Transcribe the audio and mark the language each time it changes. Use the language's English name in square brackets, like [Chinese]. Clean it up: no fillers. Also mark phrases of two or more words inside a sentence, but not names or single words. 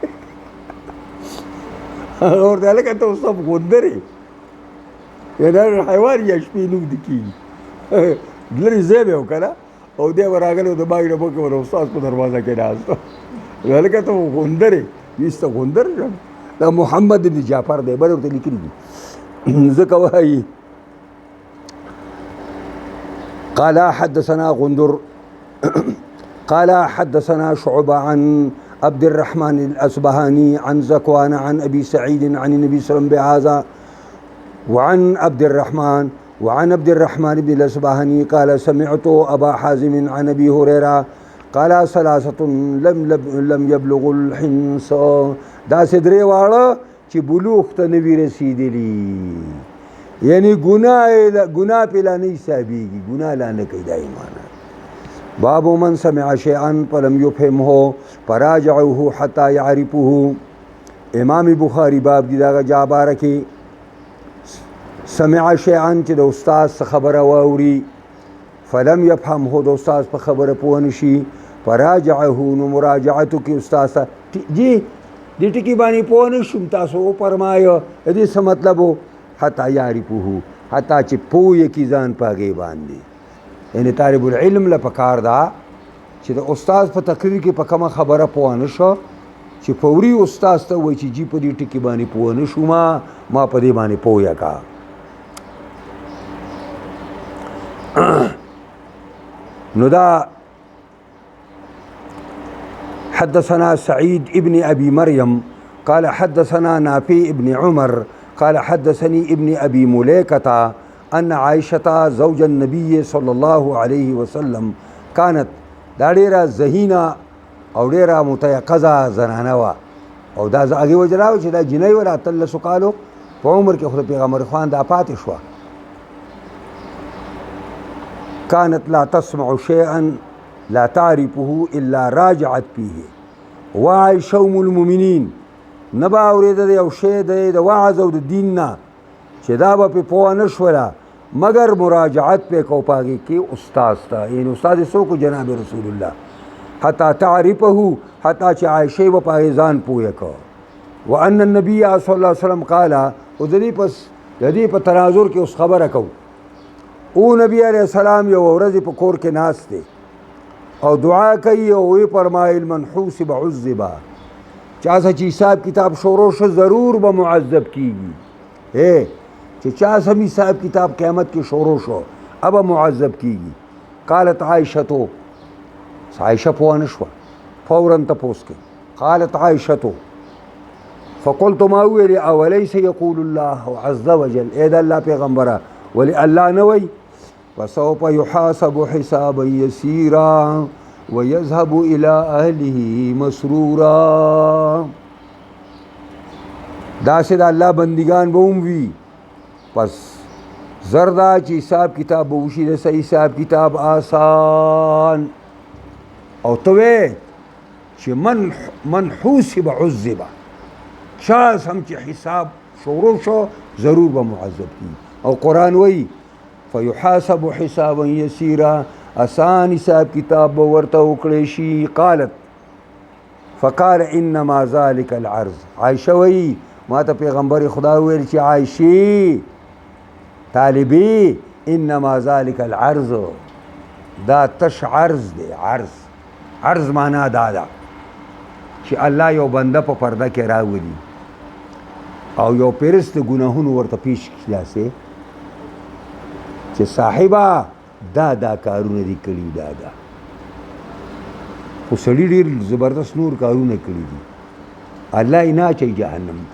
[Pashto] هغه ورته هلکه ته اوس هم غندر یې، دا حیوان یا شپې نه ویده کېږي. لرې ځای به یې و که نه، او دی به راغلی و د باغ نه مخکې به د استاد په دروازه کې ناست و. هلکه ته غندر یې، ویسته غندر شم. دا محمد بن جعفر دی، بل ورته لیکلي دي. ځکه وایي [Arabic] قال حدثنا غندر قال حدثنا شعبة عن عبد الرحمن الأصبهاني عن زكوان عن أبي سعيد عن النبي صلى الله عليه وسلم بهذا وعن عبد الرحمن بن الأصبهاني قال سمعت أبا حازم عن أبي هريرة قال ثلاثة لم يبلغوا الحنس. [Pashto] دا درې واړه چې بلوغ ته نه وي رسېدلي، یعنی ګناه پې لا نه حسابېږي، ګناه لا نه کوي. دا ایمانه [Arabic] باب من سمع شيئا فلم يفهمه فراجعه حتى يعرفه. [Pashto] امام بخاری باب دی داغه جا باره کې [Arabic] سمع شيئا [Pashto] چې د استاد څه خبره واوري، [Arabic] فلم يفهمه [Pashto] د استاد په خبره پوه نشي، فراجعه نو مراجعتو کې استاد ته جی دې ټکي باندې پوه نشم تاسو وفرمایه دې څه مطلب و، [Arabic] حتی یعرفه، [Pashto] حتی چې پوه یې کي ځان په هغې باندې. یعنی [Arabic] طالب العلم [Pashto] له پکار ده چې د استاد په تقریر کې په کومه خبره پوه نه شو چې فوري استاد ته وایي چې جی په دې ټکي باندې پوه نه شوم، ما په دې باندې پوهه کا. [Arabic] نو دا حدثنا سعيد ابن أبي مريم قال حدثنا نافع ابن عمر قال حدثني ابن أبي مليكة أن عائشة زوج النبي صلى الله عليه وسلم كانت [Pashto] دا ډیره ذهینه او ډیره متيقظه زنانه وه، او دا هغې وجه دا چې دا جنۍ وه د 18 کالو په عمر کې، خو د پیغمبر خوان دا پاتې شوه. [Arabic] كانت لا تسمع شيئا لا تعرفه الا راجعت فيه. [Pashto] وعائشة ام المؤمنین نه به اورېده د یو شی د وعظ او د دین نه چې دا به پې پوه نه شوله مګر مراجعت پې کو په هغې کې استاد ته، یعنې استاد یې څوک جناب رسول الله، [Arabic] حتی تعرفه، [Pashto] حتی چې عایشې به په هغې ځان پوه کړه. [Arabic] وان النبي صلی الله علیه وسلم قال، [Pashto] او د دې په تناظر کې اوس خبره کوو، او نبی علیہ السلام یو ورځ په کور کې ناست دی او دعا کوي او وی فرمایل [Arabic] من حوسب عذبا، [Pashto] چا څه چې حساب کتاب شروع شو ضرور به معذب کیږي، چې چا سم حساب کتاب قیامت کې شروع شو اب معذب کیږي. [Arabic] قالت عائشة، [Pashto] عائشة پوه نه شوه، فورا تپوس کوي. [Arabic] قالت عائشة فقلت ما ویل اولیس یقول الله عز وجل، [Pashto] ای د الله پیغمبره ولی الله نه وی [Arabic] فسوف يحاسب حسابا يسيرا ويذهب الى اهله مسرورا. [Pashto] داسې د الله بندگان به هم وي. پس زر دا چې حساب کتاب به وشي د صحیح حساب کتاب آسان. او ته وې چې [Arabic] من حوسب عذب، [Pashto] چا هم چې حساب شروع شو ضرور به معذب کی. او قرآن وایي [Arabic] فیحاسب حسابا یسیرا، [Pashto] آسان حساب کتاب به ورته وکړی شي. [Arabic] قالت فقال انما ذلك العرض، [Pashto] عائشه وایي ما ته پیغمبر خدا ویل چې عائشې طالبي [Arabic] انما ذلك العرض، [Pashto] دا تش عرض دی. عرض معنا دا ده چې الله یو بنده په پرده کې راولي او یو پیرست ګناهونو ورته پیش کړي چې صاحبه دا کارونه دي کړي، دا خو سړي ډېر زبردست نور کارونه کړي دي، الله یې نه اچوي جهنم ته.